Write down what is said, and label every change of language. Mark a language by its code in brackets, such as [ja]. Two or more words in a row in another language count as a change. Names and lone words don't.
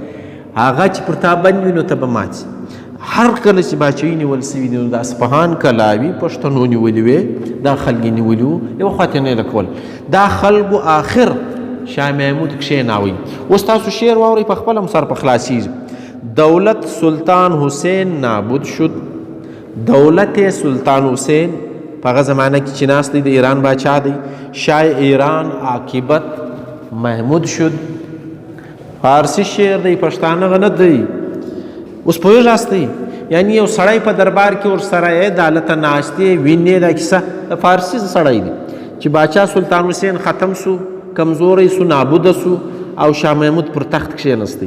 [ps] هغه چې پر تا بند وي نو ته به مات سي. هر کله چې باچهي نیول سوي دي، نو د اصفهان کلاوي پښتنو نیولي وې، دا خلک یې نیولي وو، یو خوا ته نه یې لکول. دا خلکو آخر شاه محمود کښېناوی. اوس تاسو شعر واورئ، په خپله هم سر په خلاصېږي. [fa] دولت سلطان حسین نابود شد، [ps] دولت سلطان حسین په هغه زمانه کې چې ناست دی د ایران باچا دی. [fa] شاه ایران عاقبت محمود شد. [ps] فارسی شعر دی، پښتانه نه دی. اوس پوهېږاستئ، یعنی یو سړی په دربار کې ورسره یې د هلته ناستې وینې، دا کیسه د فارسي سړی دی چې باچا سلطان حسین ختم سو، کمزوری سو، نابوده سو او شاه محمود پر تخت کښېنستی.